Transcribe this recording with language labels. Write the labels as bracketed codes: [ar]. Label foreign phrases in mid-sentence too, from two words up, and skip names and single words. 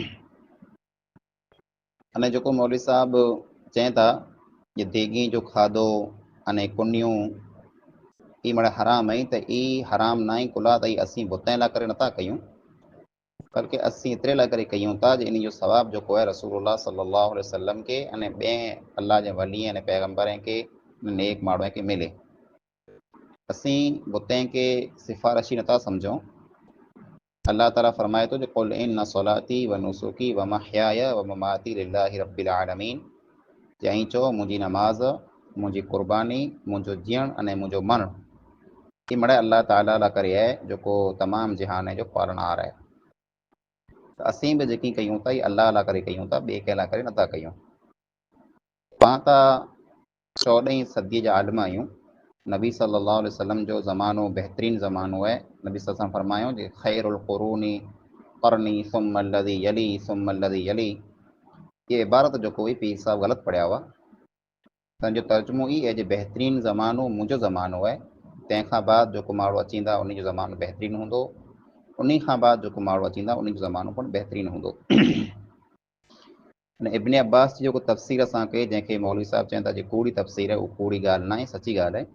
[sd] अने जेको मौलवी साहब चवनि था जे देगी जो खाधो अने कुनियूं ई मड़ा हराम आई, त ई हराम न आहे कुला त असीं बुतनि लाइ करे नथा कयूं, बल्कि असीं एतिरे लाइ करे कयूं था जो इन जो सवाबु जेको आहे रसूलुल्लाह [ar] صلى الله عليه وسلم [sd] खे अने ॿिए अल्लाह जे वली ऐं पैगम्बर खे नेक माण्हू खे मिले। असीं बुतनि खे सिफ़ारिशी नथा सम्झूं। अल्लाह ताला फरमाए थो जो [ar] قل إن صلاتي ونسكي ومحياي ومماتي لله رب العالمين, [sd] चई चओ मुंहिंजी नमाज़, मुंहिंजी कुर्बानी, मुंहिंजो जीअणु अने मुंहिंजो मरणु ही मड़े अल्लाह ताला लाइ करे आहे, जेको तमामु जहान जो पालनहार आहे। त असीं बि जेकी कयूं था इहे अल्लाह लाइ करे कयूं था, ॿिए कंहिं लाइ करे नथा कयूं। पाण त 14हीं सदीअ जा आलिम आहियूं। नबी [ar] صلى الله عليه وسلم [sd] जो ज़मानो बहितरीनु ज़मानो आहे। नबी [ar] صلى الله عليه وسلم [sd] फरमायो जे [ar] خير القرون قرني ثم الذي يلي ثم الذي يلي. [sd] ये इबारत जेको हुई पीर साहब ग़लति पढ़िया हुआ। तंहिंजो तर्जुमो ई आहे जे बहितरीनु ज़मानो मुंहिंजो ज़मानो आहे, तंहिंखां बाद जेको माण्हू अचींदा उन जो ज़मानो बहितरीनु हूंदो, उन खां बाद जेको माण्हू अचींदा उन जो ज़मानो पण बहितरीनु हूंदो। अने इब्ने अब्बास जी जेको तफ़सीर असां कई, जंहिंखे मौलवी साहब चवनि था जे कूड़ी तफ़सीर आहे, उहा कूड़ी ॻाल्हि न आहे, सची ॻाल्हि आहे।